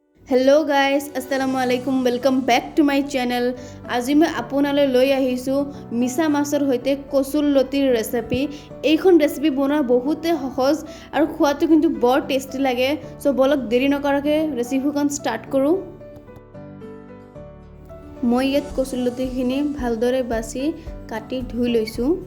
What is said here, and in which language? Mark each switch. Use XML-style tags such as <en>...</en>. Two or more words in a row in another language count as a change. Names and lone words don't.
<en>Hello guys</en> <ar>السلام عليكم</ar> <en>welcome back to my channel.</en> <as>আজি মই আপোনালৈ লৈ আহিছো মিছা মাছৰ হৈতে কচুৰ লতিৰ ৰেচিপি। এইখন ৰেচিপি বনোৱা বহুতে সহজ আৰু খোৱাটো কিন্তু বৰ টেস্টি লাগে। সো বলক দেৰি নকৰাকৈ ৰেচিপিখন ষ্টাৰ্ট কৰো। মই ইয়াত কচুৰ লতিখিনি ভালদৰে বাছি কাটি ধুই লৈছো।</as>